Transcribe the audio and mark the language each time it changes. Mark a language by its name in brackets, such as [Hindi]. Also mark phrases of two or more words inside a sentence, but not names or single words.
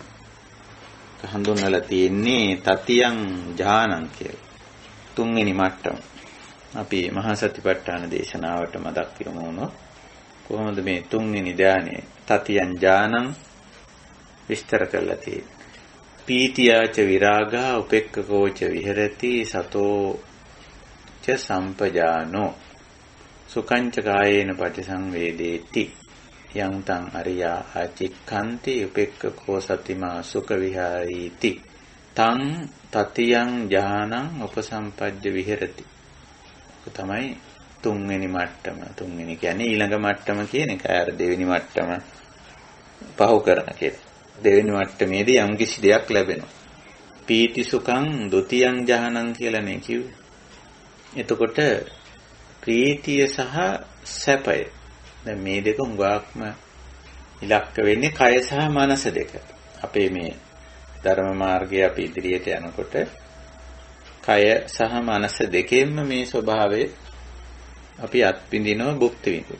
[Sinhala] හඳුන්වලා තියෙන්නේ [Pali] තතියං ඥානං [Sinhala] කියලා. තුන්වෙනි මට්ටම. අපි මහා සතිපට්ඨාන දේශනාවට මතක් යමු වුණොත් කොහොමද මේ තුන්වෙනි ධානය [Pali] තතියං ඥානං [Sinhala] විස්තර කරලා තියෙන්නේ. [Pali] පීතියාච විරාගා උපෙක්ඛකෝච විහෙරති සතෝ ච සම්පජානෝ සුඛංච කායේන පටිසංවේදේති යං තං අරියා ආචික්ඛන්ති උපෙක්ඛකෝ සතිමා සුඛ විහාරීති තං තතියං ඥානං උපසම්පජ්ජ විහෙරති. [Sinhala] තමයි තුන්වෙනි මට්ටම. තුන්වෙනි කියන්නේ ඊළඟ මට්ටම කියන එක. අර දෙවෙනි මට්ටම පහු කරන කියලා. දෙවෙනි මට්ටමේදී යම් කිසි දෙයක් ලැබෙනවා. [Pali] පීති සුඛං ဒ ුතියං ඥානං [Sinhala] කියලා නේ කිව්වේ. එතකොට ප්‍රීතිය සහ සැපය. දැන් මේ දෙක උගාක්ම ඉලක්ක වෙන්නේ කය සහ මනස දෙක. අපේ මේ ධර්ම මාර්ගයේ අපි ඉදිරියට යනකොට කය සහ මනස දෙකෙන්ම මේ ස්වභාවය අපි අත්විඳිනවා, භුක්ති විඳිනවා.